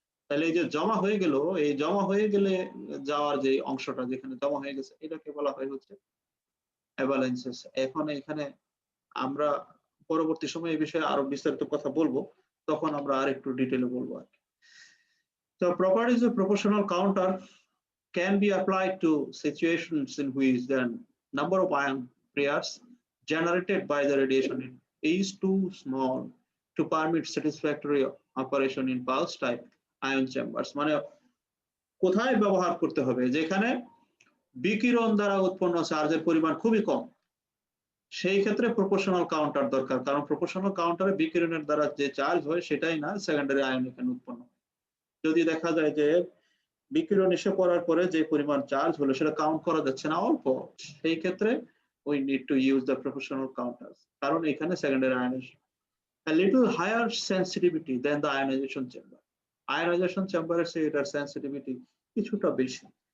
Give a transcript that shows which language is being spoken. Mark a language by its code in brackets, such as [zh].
[bn] তাহলে এই যে জমা হয়ে গেল, এই জমা হয়ে গেলে যাওয়ার যে অংশটা যেখানে জমা হয়ে গেছে, এটাকে বলা হয় হচ্ছে অ্যাভালান্সেস। এখন এখানে আমরা পরবর্তী সময়ে এই বিষয়ে আরো বিস্তারিত কথা বলবো, তখন আমরা আর একটু ডিটেলে বলবো আর কি। [en] তো properties of proportional counter can be applied to situations in which the number of ion pairs generated by the radiation is too small to permit satisfactory operation in pulse type ion chambers। [bn] মানে কোথায় ব্যবহার করতে হবে, যেখানে বিকিরণ দ্বারা উৎপন্ন চার্জের পরিমাণ খুবই কম, সেই ক্ষেত্রে প্রপোর্শনাল কাউন্টার দরকার, কারণ প্রপোর্শনাল কাউন্টারে বিকিরণের দ্বারা যে চার্জ হয় সেটাই না সেকেন্ডারি আয়ন এখানে উৎপন্ন। যদি দেখা যায় যে বিকিরণ এসে পড়ার পরে যে পরিমাণ চার্জ হলো সেটা কাউন্ট করা যাচ্ছে না, অল্প, সেই ক্ষেত্রে [en] we need to use the proportional counters, [bn] কারণ এখানে secondary ionisation [en] a little higher sensitivity than the ionization chamber, [bn] ionization chamber এর চেয়ে এটার সেন্সিটিভিটি কিছুটা বেশি,